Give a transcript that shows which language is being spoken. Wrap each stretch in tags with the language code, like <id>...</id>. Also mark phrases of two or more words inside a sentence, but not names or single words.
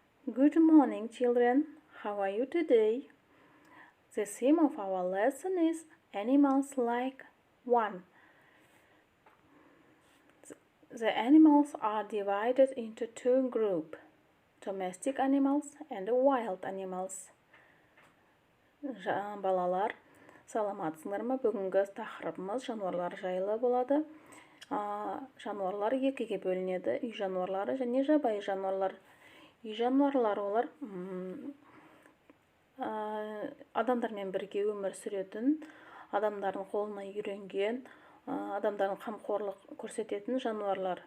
<en>Good morning, children. How are you today? The theme of our lesson is animals like one. The animals are divided into two groups, domestic animals and wild animals.</en> <kk>Балалар, саламатсыңдар ма? Бүгінгі тақырыбымыз жануарлар жайлы болады. Жануарлар екіге бөлінеді: үй жануарлары және жабайы жануарлар. Үй жануарлары олар адамдармен бірге өмір сүретін, адамдардың қолына үйренген, адамдардың қамқорлық көрсететін жануарлар.</kk>